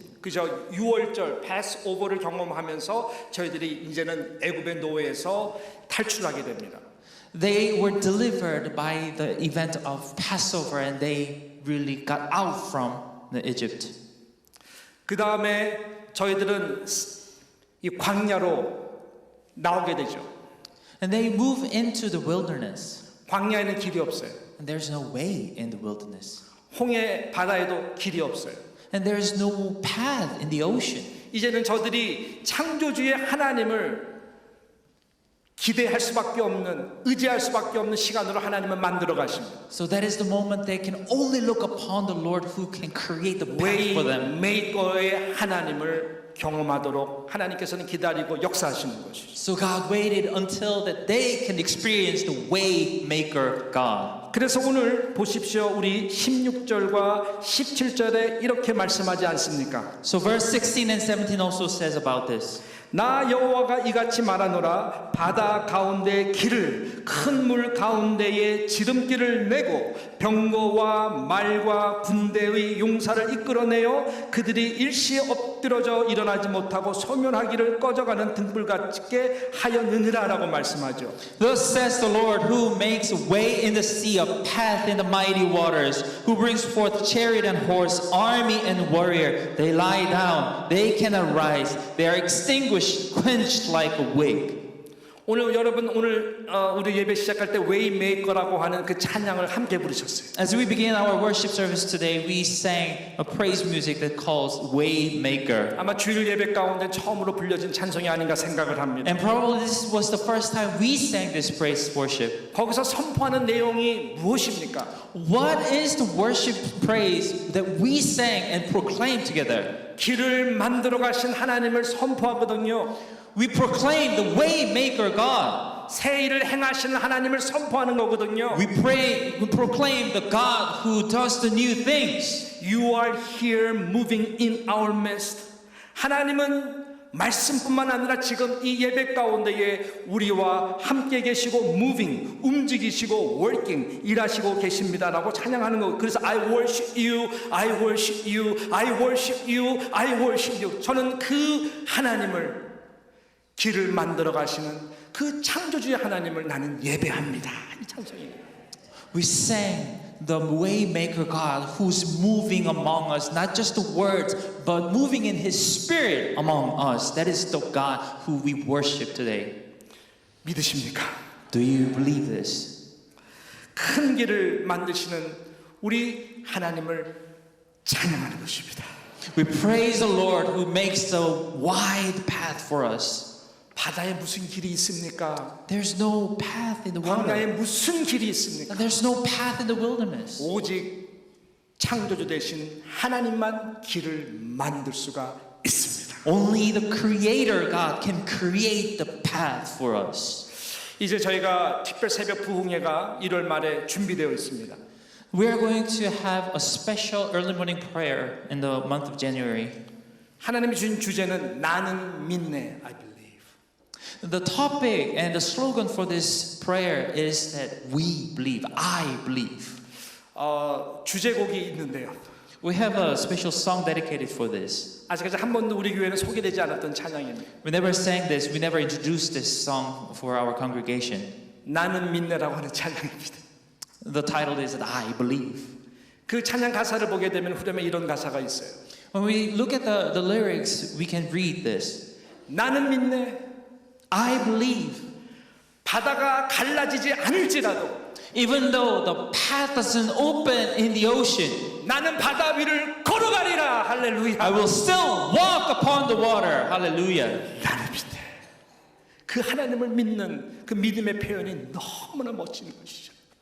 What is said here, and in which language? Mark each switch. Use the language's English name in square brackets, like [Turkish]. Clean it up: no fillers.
[Korean] 그저 6월절 패스오버를 경험하면서 저희들이 이제는 애굽의 노예에서 탈출하게 됩니다. [English] They were delivered by the event of Passover and they really got out from the Egypt. [Korean] 그 다음에 저희들은 이 광야로 나오게 되죠. [English] And they move into the wilderness. [Korean] 광야에는 길이 없어요. [English] And there's no way in the wilderness. [Korean] 홍해 바다에도 길이 없어요. [English] And there is no path in the ocean. [Korean] 이제는 저들이 창조주의 하나님을 기대할 수밖에 없는, 의지할 수밖에 없는 시간으로 하나님을 만들어 가십니다. [English] So that is the moment they can only look upon the Lord who can create the path for them. [Korean] 웨이메이커의 하나님을 경험하도록 하나님께서는 기다리고 역사하시는 것이죠. [English] So God waited until that they can experience the way maker God. [Korean] 그래서 오늘 보십시오. 우리 16절과 17절에 이렇게 말씀하지 않습니까? [English] So verse 16 and 17 also says about this. [Korean] 나 여호와가 이같이 말하노라. 바다 가운데 길을 큰 물 가운데에 지름길을 내고 병거와 말과 군대의 용사를 이끌어내어 그들이 일시에 엎드러져 일어나지 못하고 소멸하기를 꺼져가는 등불 같게 하였느니라라고 말씀하죠. [English] Thus says the Lord, who makes way in the sea, a path in the mighty waters, who brings forth chariot and horse, army and warrior. They lie down, they cannot rise, they are extinguished, quenched like a wick. [Korean] 오늘 여러분 우리 예배 시작할 때 웨이메이커라고 하는 그 찬양을 함께 부르셨어요. [English] As we begin our worship service today, we sang a praise music that calls Waymaker. [Korean] 아마 주일 예배 가운데 처음으로 불려진 찬송이 아닌가 생각을 합니다. [English] And probably this was the first time we sang this praise worship. [Korean] 거기서 선포하는 내용이 무엇입니까? [English] What is the worship praise that we sang and proclaimed together? [Korean] 길을 만들어 가신 하나님을 선포하거든요. [English] We proclaim the Waymaker God. [Korean] 새 일을 행하시는 하나님을 선포하는 거거든요. [English] We proclaim the God who does the new things. You are here moving in our midst. [Korean] 하나님은 말씀뿐만 아니라 지금 이 예배 가운데에 우리와 함께 계시고 moving, 움직이시고 working, 일하시고 계십니다라고 찬양하는 거. [English] 그래서 I worship you, I worship you, I worship you, I worship you. [Korean] 저는 그 하나님을 길을 만들어 가시는 그 창조주의 하나님을 나는 예배합니다. 이 찬송이에요. [English] We sang the Waymaker God who's moving among us, not just the words, but moving in His Spirit among us. That is the God who we worship today. [Korean] 믿으십니까? [English] Do you believe this? [Korean] 큰 길을 만드시는 우리 하나님을 찬양하는 것입니다. [English] We praise the Lord who makes the wide path for us. [Korean] 바다에 무슨 길이 있습니까? [English] There's no path in the water. [Korean] 광야에 무슨 길이 있습니까? [English] There's no path in the wilderness. [Korean] 오직 창조주 되신 하나님만 길을 만들 수가 있습니다. [English] Only the Creator God can create the path for us. [Korean] 이제 저희가 특별 새벽 부흥회가 1월 말에 준비되어 있습니다. [English] We are going to have a special early morning prayer in the month of January. [Korean] 하나님이 주신 주제는 나는 믿네, [English] I believe. The topic and the slogan for this prayer is that we believe, I believe. [Korean] 주제곡이 있는데요. [English] We have a special song dedicated for this. [Korean] 아직까지 한 번도 우리 교회는 소개되지 않았던 찬양입니다. [English] We never sang this, we never introduced this song for our congregation. [Korean] 나는 믿네라고 하는 찬양입니다. [English] The title is that I believe. [Korean] 그 찬양 가사를 보게 되면 후렴에 이런 가사가 있어요. [English] When we look at the lyrics, we can read this. [Korean] 나는 믿네. [English] I believe. [Korean] 바다가 갈라지지 않을지라도 [English] Even though the path doesn't open in the ocean, [Korean] 나는 바다 위를 걸어가리라. 할렐루야. [English] I will still walk upon the water. Hallelujah. [Korean] 나는 믿네. 그 하나님을 믿는 그 믿음의 표현이 너무나 멋진 것이죠.